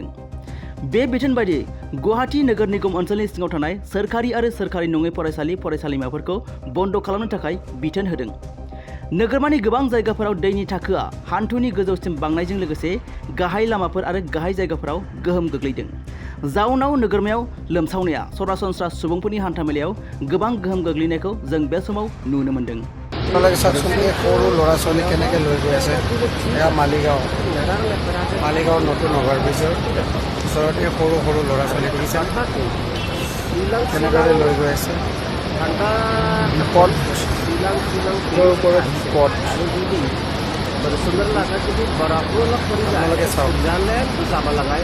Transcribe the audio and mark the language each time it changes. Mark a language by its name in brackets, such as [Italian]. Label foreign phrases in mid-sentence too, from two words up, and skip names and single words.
[Bodo] बे बिथोन बायदियै गुवाहाटी नोगोर निगम ओनसोलनि सिङाव थानाय सोरखारि आरो सोरखारि नङै फरायसालिमाफोरखौ बन्द खालामनो थाखाय बिथोन होदों। नोगोरमानि गोबां जायगाफोराव दैनि थाखोआ हान्थुनि गोजौसिम बांनायजों लोगोसे गाहाय लामाफोर आरो गाहाय जायगाफोराव गोहोम गोग्लैदों। जाउनाव नोगोरमायाव लोमसावनाया सरासनस्रा सुबुंफोरनि हान्थामेलायाव गोबां गोहोम गोग्लैनायखौ जों बे समाव नुनो मोन्दों। [Assamese] সৰু ল'ৰা ছোৱালী কেনেকৈ লৈ গৈ আছে, এয়া মালিগাঁও নতুন অভাৰ ব্ৰিজৰ ওচৰতে সৰু সৰু ল'ৰা ছোৱালী দেখিছে কেনেদৰে লৈ গৈ আছে। বিপদ ওপৰত বিপদ আপোনালোকে চাওক।